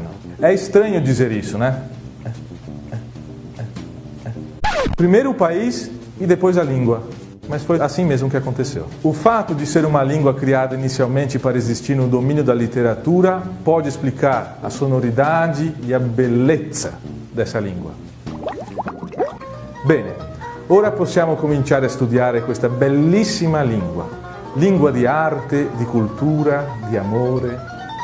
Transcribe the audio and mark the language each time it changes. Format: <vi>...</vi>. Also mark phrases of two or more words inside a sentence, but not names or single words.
<pt>É estranho dizer isso, né? Primeiro o país e depois a língua. Mas foi assim mesmo que aconteceu. O fato de ser uma língua criada inicialmente para existir no domínio da literatura pode explicar a sonoridade e a bellezza dessa língua.</pt> <it>Bene, ora possiamo cominciare a studiare questa bellissima lingua. Lingua di arte, di cultura, di amore,</it>